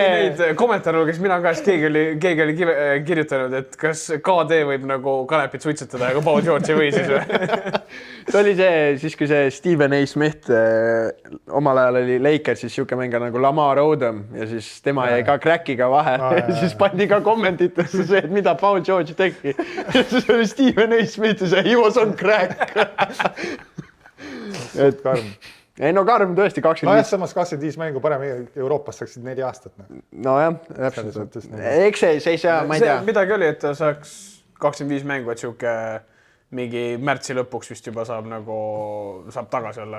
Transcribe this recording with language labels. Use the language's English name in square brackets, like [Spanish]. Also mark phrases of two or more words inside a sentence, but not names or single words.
[Estonian] Neid kommentaare luges mina ka, keegi oli kirjutanud, et kas KD võib nagu kanepit suitsetada, aga Paul George ei või siis või? See oli see, siis kui see Stephen A. Smith omal ajal oli Lakersis siuke mänga nagu Lamar Odom ja siis tema jäi ka crackiga vahele ja siis pandi ka kommentitesse see, et mida Paul George tegi. Ja siis oli Stephen A. Smith ja see, [English] he was on crack. [Estonian] Et karm. Ei no karm tõesti 25. No jah, samas 25 mängu parem Euroopas saaksid 4 aastat. No jah, täpselt. Eks see ei saa, ma ei tea. Midagi oli, et ta saaks 25 mängu, et siuke mingi märtsi lõpuks vist juba saab tagasi olla.